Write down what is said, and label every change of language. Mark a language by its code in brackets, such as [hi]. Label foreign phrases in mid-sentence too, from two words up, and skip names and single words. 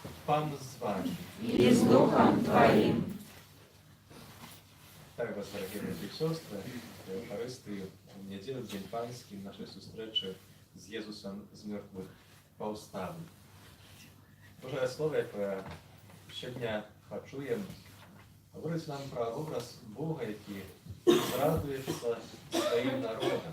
[pl] Pan z wami. I z duchem Twoim. [uk] Так вас, дорогі брати і сестри, в Євхаристію, в неділю, День Панський, наші зустрічі з Єсусом з мертвих повстали. Боже слово, яке щодня почуємо, говорить нам про образ Бога, який радується своїм народом.